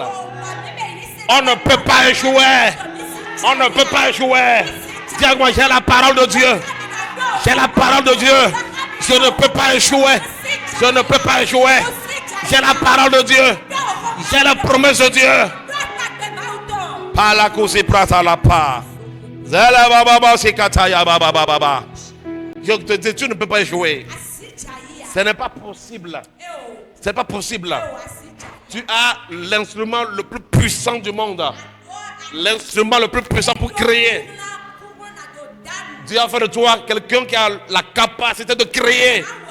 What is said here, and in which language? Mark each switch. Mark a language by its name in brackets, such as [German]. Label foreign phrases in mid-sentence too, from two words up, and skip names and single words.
[French] On ne peut pas échouer. On ne peut pas échouer. Dis à moi, j'ai la parole de Dieu. J'ai la parole de Dieu. Je ne peux pas échouer. Je ne peux pas échouer. J'ai la parole de Dieu. J'ai la promesse de Dieu. Palakusi prata la pa. Zela baba sikataya baba baba. Je te dis, tu ne peux pas échouer. Ce n'est pas possible. Ce n'est pas possible. Tu as l'instrument le plus puissant du monde. L'instrument le plus puissant pour créer. Dieu a fait de toi quelqu'un qui a la capacité de créer.